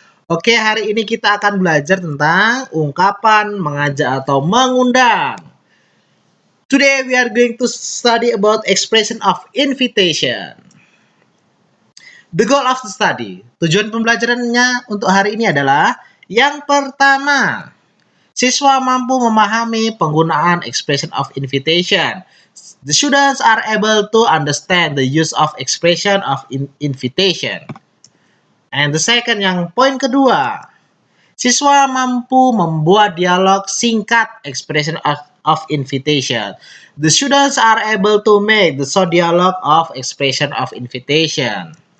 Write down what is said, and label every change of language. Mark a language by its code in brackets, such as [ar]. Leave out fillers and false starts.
[id] Oke, hari ini kita akan belajar tentang ungkapan mengajak atau mengundang. [en] Today we are going to study about expression of invitation. The goal of the study, [id] tujuan pembelajarannya untuk hari ini adalah yang pertama, siswa mampu memahami penggunaan [en] expression of invitation. The students are able to understand the use of expression of invitation. And the second, [id] yang poin kedua, siswa mampu membuat dialog singkat [en] expression of invitation. The students are able to make the short dialogue of expression of invitation.